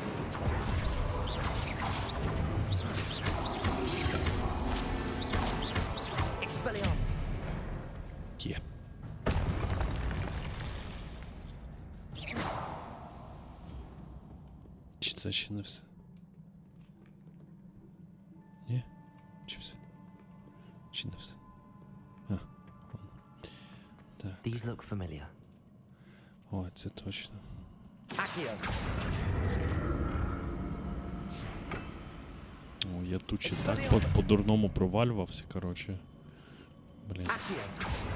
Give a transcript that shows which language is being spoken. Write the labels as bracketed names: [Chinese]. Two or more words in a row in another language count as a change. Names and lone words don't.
[Ukrainian] Expelliarmus! Є. Чи це ще не все? Ні? Чи все? Чи не все? А, ладно. Так. [English] These look familiar. [Ukrainian] О, це точно. Accio! О, я тут ще так по-дурному провалювався, коротше. Блін. Accio!